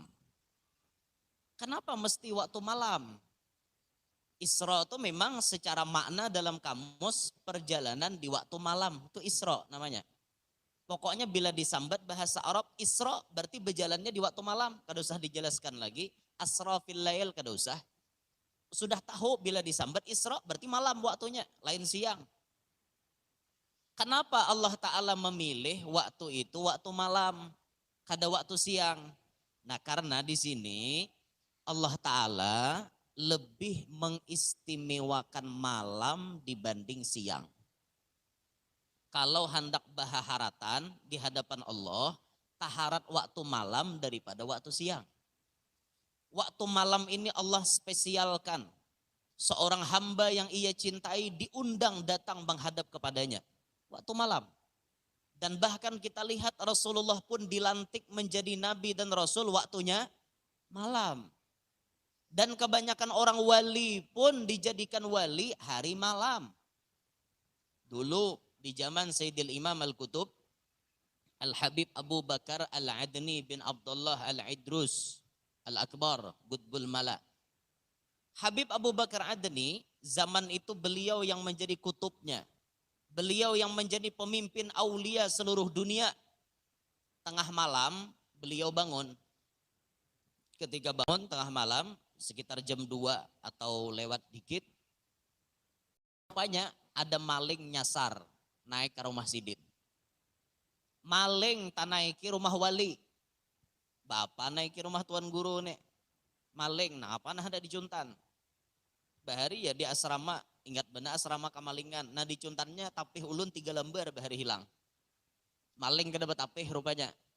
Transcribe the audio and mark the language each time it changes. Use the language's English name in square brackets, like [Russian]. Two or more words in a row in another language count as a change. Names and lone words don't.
[Banjar] Kenapa mesti waktu malam? Isra itu memang secara makna dalam kamus perjalanan di waktu malam. Itu Isra namanya. Pokoknya bila disambat bahasa Arab Isra berarti berjalannya di waktu malam. Kada usah dijelaskan lagi. [Arabic] أسرى في الليل [Banjar] kada usah. Sudah tahu bila disambat Isra berarti malam waktunya. Lain siang. Kenapa Allah Ta'ala memilih waktu itu waktu malam. Kada waktu siang. Nah karena di sini Allah Ta'ala lebih mengistimewakan malam dibanding siang. Kalau hendak bahaharatan di hadapan Allah, taharat waktu malam daripada waktu siang. Waktu malam ini Allah spesialkan. Seorang hamba yang ia cintai diundang datang menghadap kepadanya. Waktu malam. Dan bahkan kita lihat Rasulullah pun dilantik menjadi nabi dan rasul waktunya malam. Dan kebanyakan orang wali pun dijadikan wali hari malam. Dulu di zaman Sayyidil Imam Al-Qutub, Al-Habib Abu Bakar Al-Adni bin Abdullah Al-Idrus Al-Akbar Qutbul Mala. Habib Abu Bakar Adni, zaman itu beliau yang menjadi kutubnya. Beliau yang menjadi pemimpin aulia seluruh dunia. Tengah malam beliau bangun. Ketika bangun tengah malam, sekitar jam 2 atau lewat dikit, rupanya ada maling nyasar naik ke rumah Sidin. Maling tak naiki rumah wali. Bapak naiki rumah tuan guru nih. Maling, nah apa nah ada di Juntan. Bahari ya di asrama, ingat benar asrama kamalingan. Nah di Juntannya tapih ulun 3 lembar bahari hilang. Maling kena betapih rupanya.